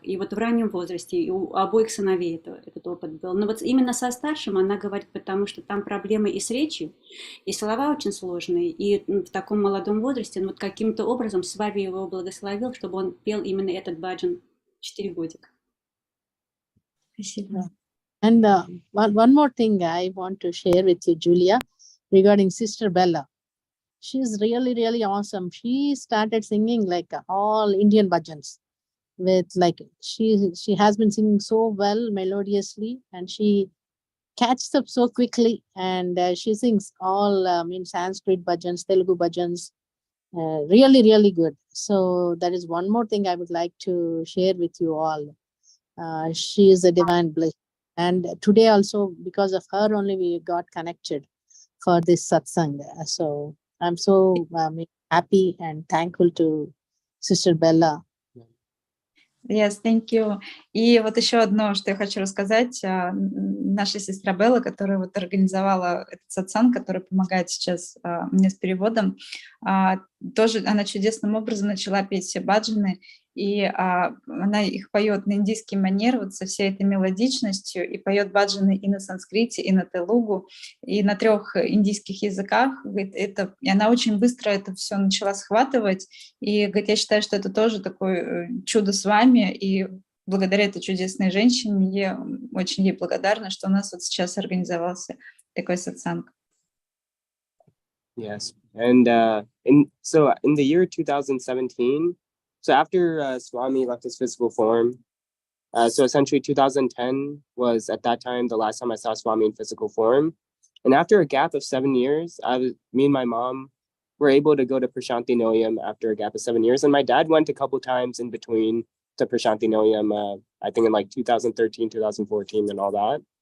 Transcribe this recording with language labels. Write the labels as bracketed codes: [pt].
[ru] И вот в раннем возрасте и у обоих сыновей этот опыт был. Но вот именно со старшим она говорит, потому что там проблемы и с речью, и слова очень сложные, и в таком молодом возрасте, вот каким-то образом Свами его благословил, чтобы он пел именно этот баджан в 4 годика. Спасибо. [en] And one more thing I want to share with you, Julia, regarding Sister Bella. She's really, really awesome. She started singing like all Indian bhajans. With she has been singing so well melodiously, and she catches up so quickly, and she sings all Sanskrit bhajans, Telugu bhajans, really, really good. So that is one more thing I would like to share with you all. She is a divine bliss, and today also because of her only we got connected for this satsang. So I'm so happy and thankful to Sister Bella. Yes, thank you. [ru] И вот еще одно, что я хочу рассказать. Наша сестра Белла, которая вот организовала этот сатсанг, который помогает сейчас мне с переводом, тоже она чудесным образом начала петь все баджаны, и она их поет на индийский манер, вот со всей этой мелодичностью, и поет баджаны и на санскрите, и на телугу, и на 3 индийских языках. Говорит, и она очень быстро это все начала схватывать, и говорит, я считаю, что это тоже такое чудо с вами, и благодаря этой чудесной женщине я очень ей благодарна, что у нас вот сейчас организовался такой сатсанг. [en] Yes. And in the year 2017, so after Swami left his physical form, so essentially 2010 was at that time the last time I saw Swami in physical form. And after a gap of 7 years, me and my mom were able to go to Prashanti Noyam after a gap of 7 years. And my dad went a couple times in between to Prashanti Noyam, I think in like 2013, 2014 and all that.